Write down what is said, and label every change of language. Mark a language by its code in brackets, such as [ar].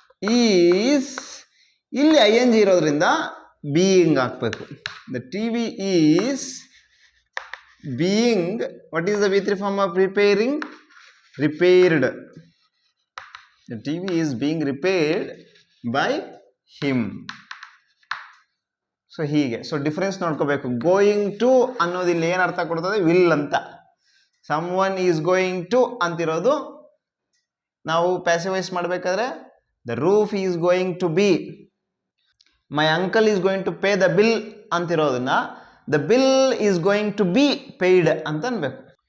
[kn] Is ಇಲ್ಲಿ ING ಇರೋದ್ರಿಂದ being ಹಾಕ್ಬೇಕು. [en] The TV is being, what is the V3 form of repairing? Repaired. The TV is being repaired by him. [kn] So ಹೀಗೆ. So difference ನೋಡ್ಕೋಬೇಕು. [en] going to [kn] ಅನ್ನೋದು ಇಲ್ಲಿ ಏನು ಅರ್ಥ ಕೊಡ್ತದೆ? [en] Will ಅಂತ. Someone is going to [kn] ಅಂತಿರೋದು ನಾವು ಪ್ಯಾಸಿವೈಸ್ ಮಾಡಬೇಕಾದ್ರೆ [en] the roof is going to be, my uncle is going to pay the bill ಅಂತಿರೋದನ್ನ the bill is going to be paid [kn] ಅಂತ ಅನ್ಬೇಕು.